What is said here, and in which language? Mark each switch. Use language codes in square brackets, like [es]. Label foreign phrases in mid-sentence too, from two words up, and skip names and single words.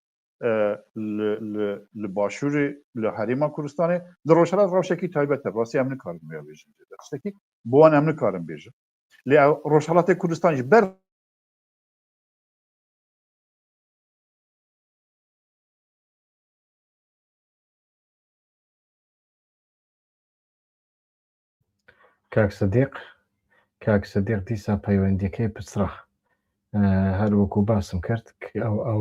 [ku] li başûrê li herêma Kurdistanê li Rojhilat rewşekî taybet e rastî em nikarin wê bêjin destekî bi wan em nikarin bêjin lê ew Rojhilatê Kurdistan jî ber [ckb] کاک سەدیق دیسان پەیوەندیەکەی پچڕە هەر وەکو باسم کرد ئەوە